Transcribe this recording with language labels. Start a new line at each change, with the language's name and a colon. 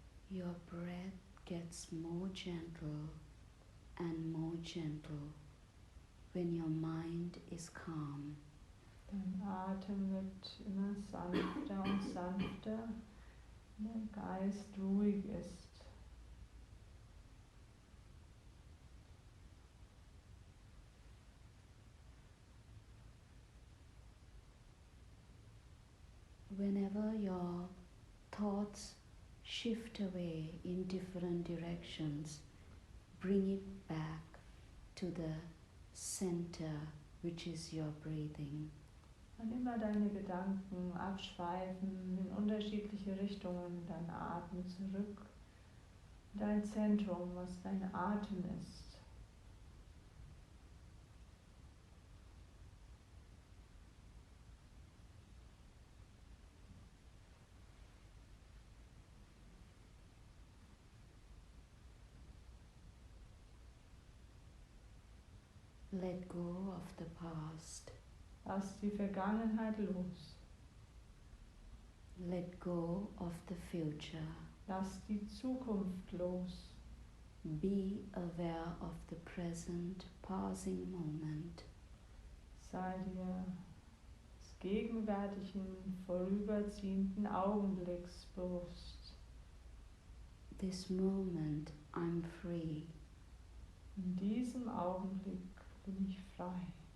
English: your breath gets more gentle and more gentle when your mind is calm.
German: Dein Atem wird immer sanfter und sanfter, wenn der Geist ruhig ist.
English: Whenever your thoughts shift away in different directions, bring it back to the center, which is your breathing.
German: Wann immer deine Gedanken abschweifen in unterschiedliche Richtungen, dein Atem zurück, dein Zentrum, was dein Atem ist.
English: Let go of the past.
German: Lass die Vergangenheit los.
English: Let go of the future.
German: Lass die Zukunft los.
English: Be aware of the present passing moment.
German: Sei dir des gegenwärtigen, vorüberziehenden Augenblicks bewusst.
English: This moment I'm free.
German: In diesem Augenblick bin ich frei.